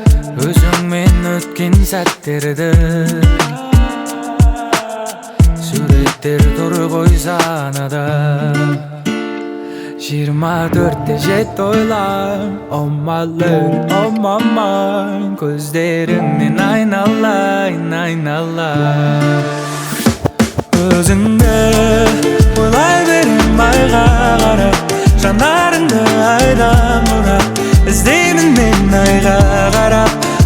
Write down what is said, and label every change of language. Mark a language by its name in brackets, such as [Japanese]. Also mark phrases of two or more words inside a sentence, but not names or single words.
[Kazakh] өзіңмен өткен сәттерді сағаттер тұр ғой санада 24/7 ойлар [English] Oh my love, oh my mind [Kazakh] көздеріңнен айналайын, айналайын өзіңді ойлай берем айға қарап жанарыңды айдан бұрап іздеймін мен айға қарап